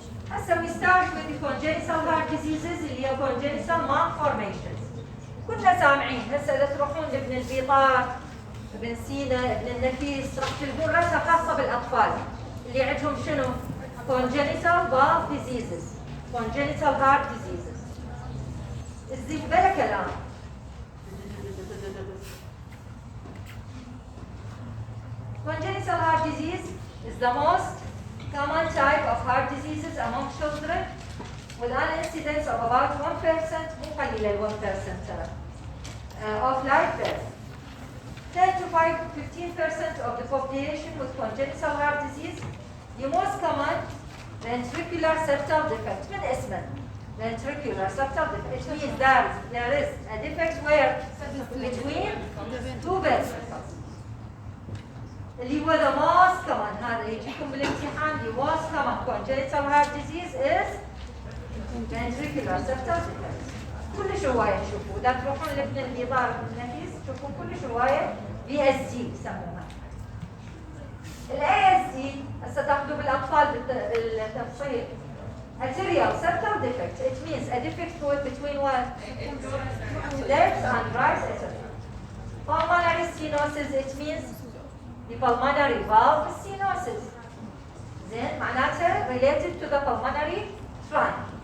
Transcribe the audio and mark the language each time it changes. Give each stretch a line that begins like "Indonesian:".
Arabic: هسه
English: we start with the congenital heart diseases
Arabic: اللي هي
English: congenital malformations.
Arabic: كنا سامعين هسه اذا تروحون لابن البيطار، ابن سينا، ابن النفيس راح تلقون رسمه خاصه بالاطفال اللي عندهم شنو؟
English: congenital valve diseases. congenital heart diseases.
Arabic: الزين بالك الان.
English: Congenital heart disease is the most common type of heart diseases among children with an incidence of about 1%,
Arabic: مو قليلة 1% ترى,
English: of live birth. 10 to 15% of the population with congenital heart disease. The most common ventricular septal defect.
Arabic: من اسمه
English: ventricular septal defect. It means there is a defect where between two ventricles.
Arabic: اللي هو
English: the most common
Arabic: هذا يجيكم بالامتحان.
English: The most common congenital heart disease is ventricular septal defect.
Arabic: كلش هواية تشوفوا إذا تروحون لابن النظار النفيس تشوفون كلش هواية VSD يسموها. ASD هسه تاخذوا بالأطفال بالتفصيل.
English: Arterial septal defect. It means a defect between what? Left and right atrium. Pulmonary stenosis. It means the pulmonary valve stenosis.
Arabic: زين معناته
English: related to the pulmonary trunk.